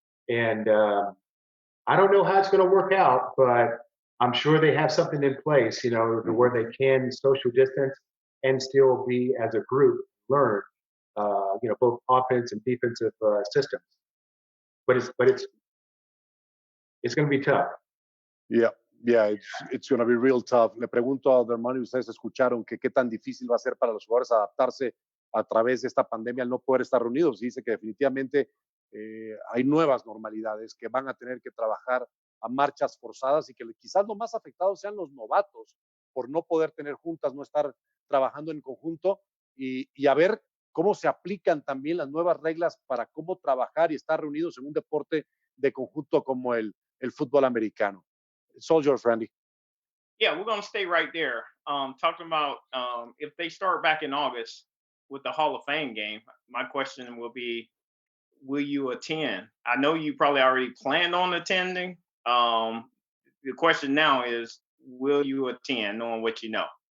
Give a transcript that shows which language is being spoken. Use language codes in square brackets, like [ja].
[en] And I don't know how it's going to work out, but I'm sure they have something in place, where they can social distance and still be as a group learn, both offense and defensive systems. But it's going to be tough. Yeah, it's going to be real tough. [es] Le pregunto a Dermontti, ustedes escucharon que qué tan difícil va a ser para los jugadores adaptarse a través de esta pandemia al no poder estar reunidos. Y dice que definitivamente hay nuevas normalidades que van a tener que trabajar a marchas forzadas y que quizás los más afectados sean los novatos por no poder tener juntas, no estar trabajando en conjunto y a ver cómo se aplican también las nuevas reglas para cómo trabajar y estar reunidos en un deporte de conjunto como el fútbol americano. [en] It's all yours, Randy. Yeah, we're going to stay right there. Talking about if they start back in August with the Hall of Fame game, my question will be, will you attend? I know you probably already planned on attending. The question now is, will you attend, knowing what you know?